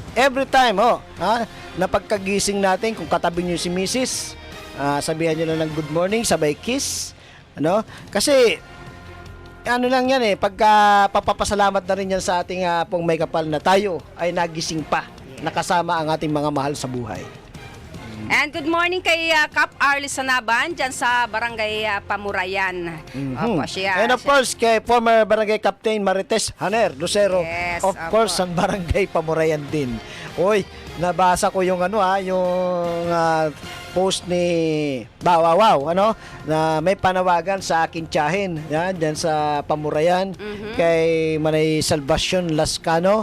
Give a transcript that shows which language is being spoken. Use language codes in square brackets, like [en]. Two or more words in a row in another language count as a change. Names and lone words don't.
[en] Every time, [tl] na pagkagising natin, kung katabi nyo si Mrs., Sabihan nyo lang ng [en] good morning, [tl] sabay kiss. Ano? Kasi, ano lang yan pagka papapasalamat na rin yan sa ating pong may kapal na tayo ay nagising pa, nakasama ang ating mga mahal sa buhay. [en] And good morning [tl] kay Cap Arlie Sanaban dyan sa Barangay Pamurayan. Opo, siya. [en] And of course, [tl] kay former Barangay Captain Marites Haner Lucero. Yes, Of opo. course, ang Barangay Pamurayan din. Uy, nabasa ko yung yung post ni Bawawaw, na may panawagan sa aking tiyahin, yan, dyan sa Pamurayan, kay Manay Salvacion Lascano.